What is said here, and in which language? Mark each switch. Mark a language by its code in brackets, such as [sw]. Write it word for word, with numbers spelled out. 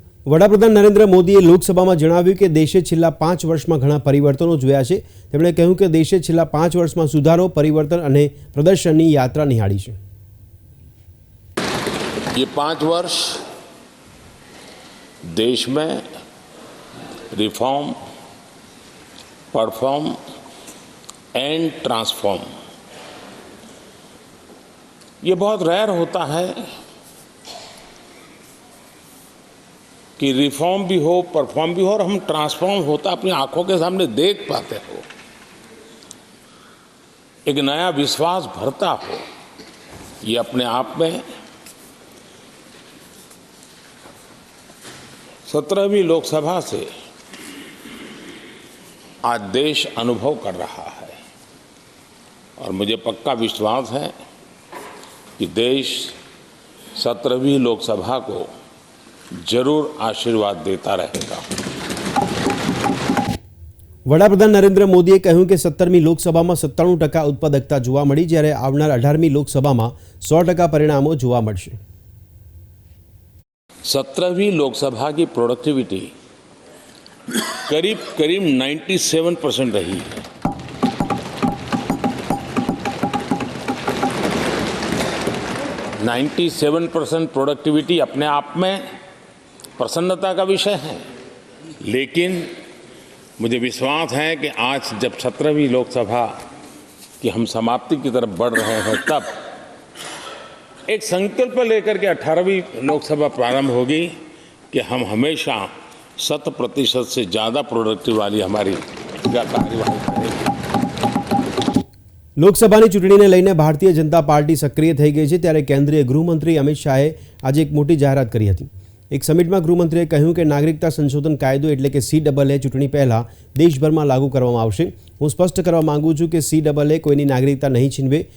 [gu] વડાપ્રધાન નરેન્દ્ર મોદીએ લોકસભામાં જણાવ્યું કે દેશે છેલ્લા પાંચ વર્ષમાં ઘણા પરિવર્તનો જોયા છે. તેમણે કહ્યું કે દેશે છેલ્લા પાંચ વર્ષમાં સુધારો, પરિવર્તન અને પ્રદર્શનની યાત્રા નિહાળી છે. [hi] ये પાંચ વર્ષ દેશ में रिफॉर्म, परफॉर्म एंड ट्रांसफॉर्म, ये बहुत रेयर होता है कि रिफॉर्म भी हो, परफॉर्म भी हो और हम ट्रांसफॉर्म होता अपनी आंखों के सामने देख पाते हो, एक नया विश्वास भरता हो. ये अपने आप में सत्रहवीं लोकसभा से आज देश अनुभव कर रहा है और मुझे पक्का विश्वास है कि देश सत्रहवीं लोकसभा को जरूर आशीर्वाद देता रहेगा. [gu] વડાપ્રધાન નરેન્દ્ર મોદીએ કહ્યું કે સત્તરમી લોકસભામાં સત્તાણું ટકા ઉત્પાદકતા જોવા મળી, જ્યારે આવનાર અઢારમી લોકસભામાં સો ટકા પરિણામો જોવા મળશે. સત્તરમી લોકસભા [hi] की प्रोडक्टिविटी करीब करीब सत्तानवे परसेंट रही है. सत्तानवे परसेंट प्रोडक्टिविटी अपने आप में प्रसन्नता का विषय है, लेकिन मुझे विश्वास है कि आज जब सत्रहवीं लोकसभा की हम समाप्ति की तरफ बढ़ रहे हैं, तब एक संकल्प लेकर के अठारहवीं लोकसभा प्रारंभ होगी कि हम हमेशा शत प्रतिशत से ज़्यादा प्रोडक्टिव वाली हमारी कार्यवाही करेंगे. [gu] લોકસભાની ચૂંટણીને લઈને ભારતીય જનતા પાર્ટી સક્રિય થઈ ગઈ છે. ત્યારે કેન્દ્રીય ગૃહમંત્રી અમિત શાહે આજે એક મોટી જાહેરાત કરી હતી. એક સમિટમાં ગૃહમંત્રીએ કહ્યું કે નાગરિકતા સંશોધન કાયદો એટલે કે સી ડબલ એ ચૂંટણી પહેલાં દેશભરમાં લાગુ કરવામાં આવશે. હું સ્પષ્ટ કરવા માગું છું કે સી ડબલ એ કોઈની નાગરિકતા નહીં છીનવે.